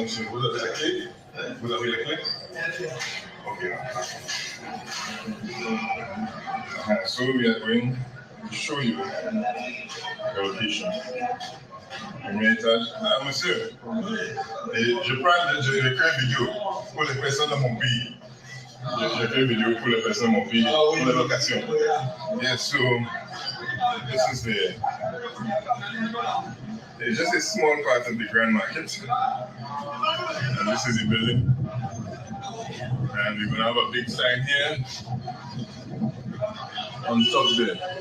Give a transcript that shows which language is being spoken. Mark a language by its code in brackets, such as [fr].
[fr] Vous avez la clé? Vous avez la clé? Okay. [en] So we are going to show you the location. [fr] Premier étage. Ah, monsieur, je fais une vidéo pour les personnes de mon pays. Je fais une vidéo pour les personnes de mon pays, pour les locations. [en] Yes, so this is it's just a small part of the Grand Market. And this is the building. And we're going to have a big sign here on top there.